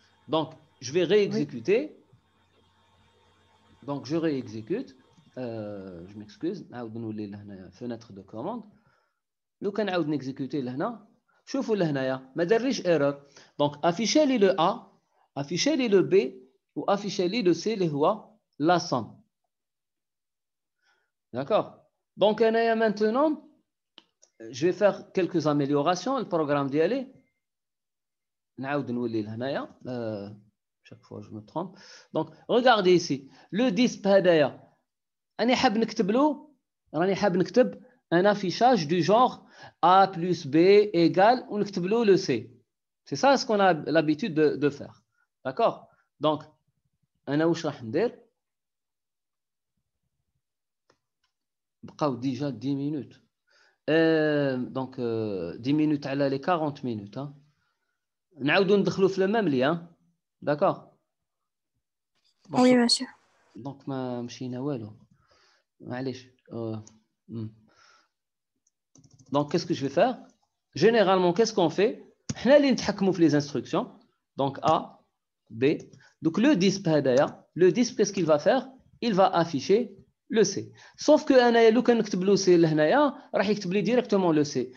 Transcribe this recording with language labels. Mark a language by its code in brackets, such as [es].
[fr] Donc, je vais réexécuter. Oui. Donc, je réexécute. Je m'excuse. [ar] نعاود نولي لهنا [fr] fenêtre de commande. [ar] لو كان نعاود نكزيكوتي لهنا شوفوا لهنايا ما دارليش erreur. [fr] Donc, afficher لي le A, afficher لي le B ou afficher لي le C [ar] اللي هو [fr] la somme. D'accord. Donc maintenant, je vais faire quelques améliorations. Le programme d'y aller. [ar] نعاود نولي لهنايا. [fr] Chaque fois je me trompe. Donc regardez ici. Le disp هدايا. [ar] أنا حاب نكتب له. راني حاب نكتب [fr] un affichage du genre A plus B égale [ar] ونكتب له le C. [fr] C'est ça ce qu'on a l'habitude de faire. D'accord. Donc [ar] أنا واش راح ندير. بقاو déjà 10 minutes. [fr] Donc 10 minutes [ar] على les 40 minutes. Hein. نعاودو ندخلو في المام لي. [fr] D'accord. Oui, monsieur. Donc [ar] ما مشينا والو. معليش. [fr] Donc qu'est-ce que je vais faire? Généralement qu'est-ce qu'on fait? [ar] حنا اللي نتحكموا في les instructions. [fr] Donc A, B. Donc le disp هدايا, le disp qu'est-ce qu'il va faire? Il va afficher le C. Sauf que [ar] انايا لو كان نكتب له C لهنايا راح يكتب لي [fr] directement le C.